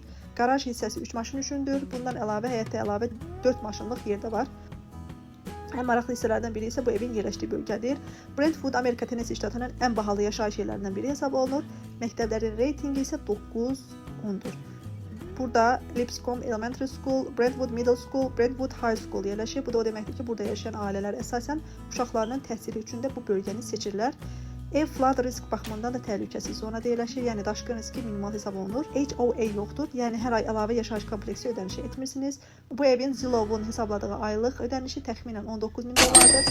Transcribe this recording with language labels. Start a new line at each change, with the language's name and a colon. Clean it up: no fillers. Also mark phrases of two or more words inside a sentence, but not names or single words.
Azerbaijani: Qaraj hissəsi 3 maşın üçündür. Bundan əlavə həyətdə əlavə 4 maşınlıq yer də var. Ən maraqlı hissələrdən biri isə bu evin yerləşdiyi bölgədir. Brentwood Amerika Tennessee ştatının ən bahalı yaşayış yerlərindən biri hesab olunur. Məktəblərin reytingi isə 9-10-dur. Burada Lipscomb Elementary School, Brentwood Middle School, Brentwood High School yerləşir. Bu da o deməkdir ki, burada yaşayan ailələr əsasən uşaqlarının təhsili üçün də bu bölgəni seçirlər. Ev
English: flood risk
Azerbaijani: baxımından da təhlükəsiz zonada yerləşir, yəni daşqın riski minimal hesab olunur. HOA yoxdur, yəni hər ay əlavə yaşayış kompleksi ödənişi etmirsiniz. Bu evin Zillow'un hesabladığı aylıq ödənişi təxminən $19,000-dır.